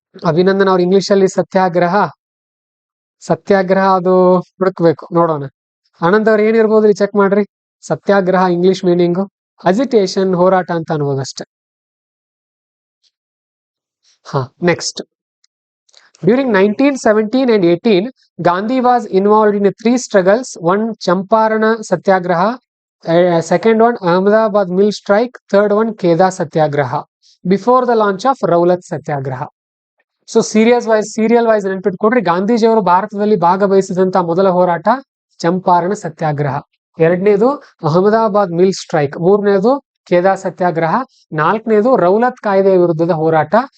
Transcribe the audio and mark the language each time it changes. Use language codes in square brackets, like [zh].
[kn] ಅಭಿನಂದನ್ ಅವ್ರ ಇಂಗ್ಲಿಷ್ ಅಲ್ಲಿ ಸತ್ಯಾಗ್ರಹ ಅದು ಹುಡುಕ್ಬೇಕು, ನೋಡೋಣ. ಆನಂದ್ ಅವ್ರ ಏನಿರ್ಬೋದು ಚೆಕ್ ಮಾಡ್ರಿ. ಸತ್ಯಾಗ್ರಹ ಇಂಗ್ಲಿಷ್ ಮೀನಿಂಗು ಅಜಿಟೇಷನ್, ಹೋರಾಟ ಅಂತ ಅನ್ಬೋದಷ್ಟೆ. Next [en] During 1917 and 18, Gandhi was involved in 3 struggles. One, Champarana Satyagraha. Second one, Ahmedabad mill strike. Third one, Kheda Satyagraha. Before the launch of Rowlatt Satyagraha. [kn] So serial wise ನೆನ್ಪಿಟ್ಕೊಡ್ರಿ, ಗಾಂಧೀಜಿಯವರು ಭಾರತದಲ್ಲಿ ಭಾಗವಹಿಸಿದಂತಹ ಮೊದಲ ಹೋರಾಟ ಚಂಪಾರಣ ಸತ್ಯಾಗ್ರಹ, ಎರಡನೇದು Ahmedabad mill strike, ಮೂರನೇದು ಖೇದಾ ಸತ್ಯಾಗ್ರಹ, ನಾಲ್ಕನೇದು Rowlatt ಕಾಯ್ದೆಯ ವಿರುದ್ಧದ ಹೋರಾಟ.